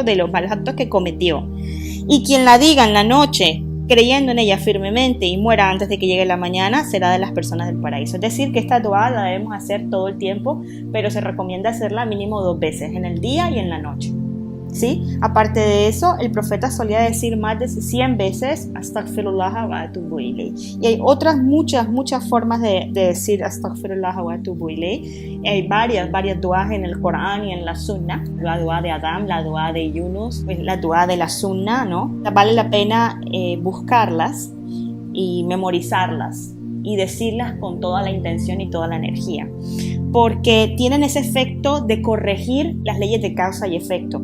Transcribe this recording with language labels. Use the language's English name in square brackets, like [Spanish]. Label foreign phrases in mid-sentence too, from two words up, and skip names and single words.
[Spanish] De los malos actos que cometió. Y quien la diga en la noche, creyendo en ella firmemente y muera antes de que llegue la mañana, será de las personas del paraíso. Es decir, que esta dua la debemos hacer todo el tiempo, pero se recomienda hacerla mínimo 2 veces, en el día y en la noche, ¿sí? Aparte de eso, el profeta solía decir más de 100 veces [Arabic] أستغفر الله وأتوب إليه. [Spanish] Y hay otras muchas formas de decir [Arabic] أستغفر الله وأتوب إليه. [Spanish] Hay varias duas en el Corán y en la Sunna. La dua de Adam, la dua de Yunus, la dua de la Sunna, ¿no? Vale la pena buscarlas y memorizarlas y decirlas con toda la intención y toda la energía, porque tienen ese efecto de corregir las leyes de causa y efecto.